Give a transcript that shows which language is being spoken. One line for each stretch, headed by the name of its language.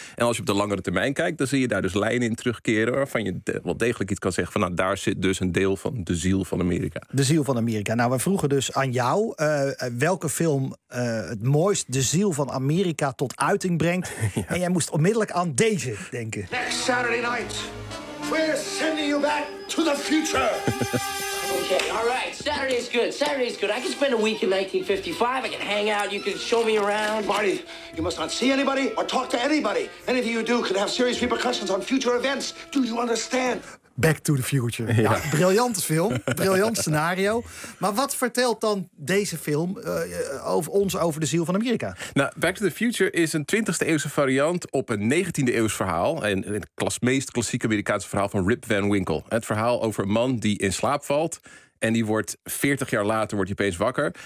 Dutch: En als je op de langere termijn kijkt, dan zie je daar dus lijnen in terugkeren waarvan je wel degelijk iets kan zeggen van nou, daar zit dus een deel van de ziel van Amerika. De ziel van Amerika. Nou, we vroegen dus aan jou welke film het mooist de ziel van Amerika tot uiting brengt. Ja. En jij moest onmiddellijk aan deze denken.
English: Next Saturday night, we're sending you back to the future. Okay, all right. Saturday is good. I can spend a week in 1955. I can hang out. You can show me around. Marty, you must not see anybody or talk to anybody. Anything you do could have serious repercussions on future events. Do you understand?
Dutch: Back to the Future. Ja. Ja, briljante film, briljant scenario. Maar wat vertelt dan deze film over de ziel van Amerika? Nou, Back to the Future is een 20e eeuwse variant op een 19e eeuws verhaal. Het meest klassieke Amerikaanse verhaal van Rip Van Winkle. Het verhaal over een man die in slaap valt. En die wordt 40 jaar later wordt hij opeens wakker.